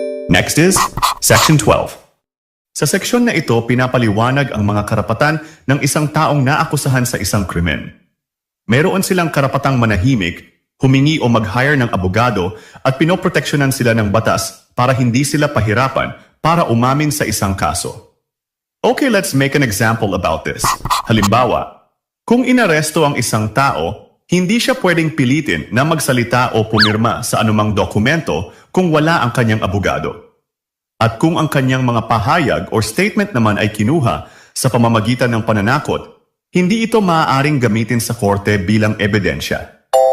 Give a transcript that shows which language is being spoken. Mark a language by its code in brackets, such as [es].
[tl] Next is Section 12. Sa seksyon na ito, pinapaliwanag ang mga karapatan ng isang taong naakusahan sa isang krimen. Meron silang karapatang manahimik, humingi o mag-hire ng abogado at pinoproteksyonan sila ng batas para hindi sila pahirapan para umamin sa isang kaso. [en] Okay, let's make an example about this. [tl] Halimbawa, kung inaresto ang isang tao, hindi siya pwedeng pilitin na magsalita o pumirma sa anumang dokumento kung wala ang kanyang abogado. At kung ang kanyang mga pahayag o statement naman ay kinuha sa pamamagitan ng pananakot, hindi ito maaaring gamitin sa korte bilang ebidensya.